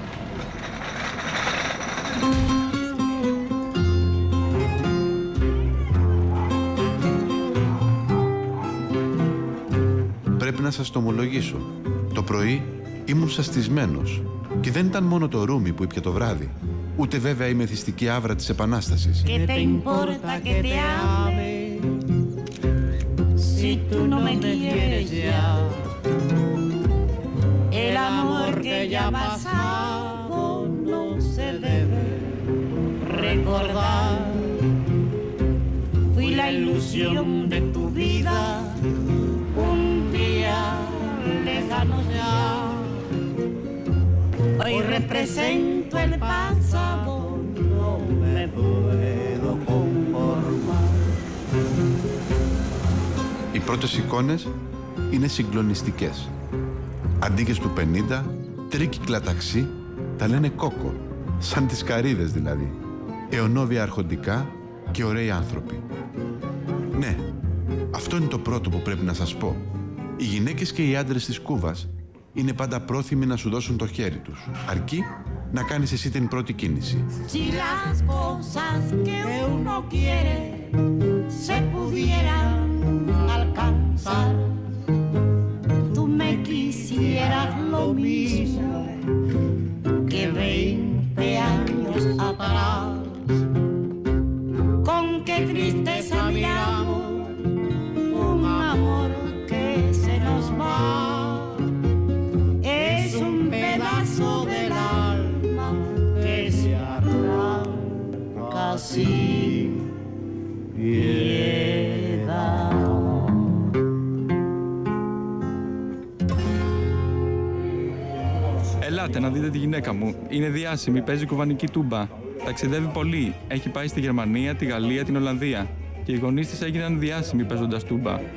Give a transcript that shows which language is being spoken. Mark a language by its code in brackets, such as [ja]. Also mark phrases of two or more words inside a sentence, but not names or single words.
[el] Πρέπει να σας το ομολογήσω. Το πρωί ήμουν σαστισμένος και δεν ήταν μόνο το ρούμι που ήπια το βράδυ. ούτε βέβαια η μεθυστική άβρα της Επανάστασης. [es] ¿Qué te importa que te ame si tú no me quieres ya? El amor que ya ha pasado no se debe recordar. Fui la ilusión de tu vida un día lejano ya. Hoy represento el pasado, no me puedo conformar. [el] Οι πρώτες εικόνες είναι συγκλονιστικές. Αντίκες του 50, τρίκυκλα ταξί, τα λένε κόκο, σαν τις καρύδες δηλαδή. Αιωνόβια αρχοντικά και ωραίοι άνθρωποι. Ναι, αυτό είναι το πρώτο που πρέπει να σας πω. Οι γυναίκες και οι άντρες της Κούβας είναι πάντα πρόθυμοι να σου δώσουν το χέρι τους, αρκεί να κάνεις εσύ την πρώτη κίνηση. [es] Si las cosas que uno quiere se pudieran alcanzar, tú me quisieras lo mismo que 20 años atrás. Con qué tristeza miramos un amor que se nos va. Es un pedazo del alma que se arranca sin piedad. [el] Ελάτε να δείτε τη γυναίκα μου. Είναι διάσημη, παίζει κουβανική τούμπα. Ταξιδεύει πολύ. Έχει πάει στη Γερμανία, τη Γαλλία, την Ολλανδία. Και οι γονείς της έγιναν διάσημοι παίζοντας τούμπα.